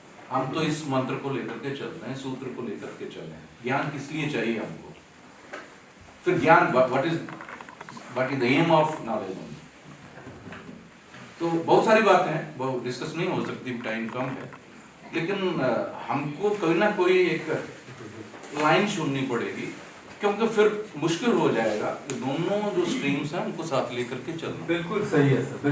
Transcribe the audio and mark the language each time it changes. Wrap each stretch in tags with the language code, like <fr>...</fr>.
<hi>हम तो इस मंत्र को लेकर के चल रहे हैं, सूत्र को लेकर के चल रहे हैं. ज्ञान किस लिए चाहिए हमको? फिर ज्ञान</hi> <en>what is the aim of knowledge?</en> <hi>तो बहुत सारी बातें हैं, वो डिस्कस नहीं हो सकती, टाइम कम है, लेकिन हमको कोई ना कोई एक लाइन चुननी पड़ेगी, क्योंकि फिर मुश्किल हो जाएगा कि दोनों जो स्ट्रीम्स हैं उनको साथ लेकर के चलना. बिल्कुल सही है सर.</hi>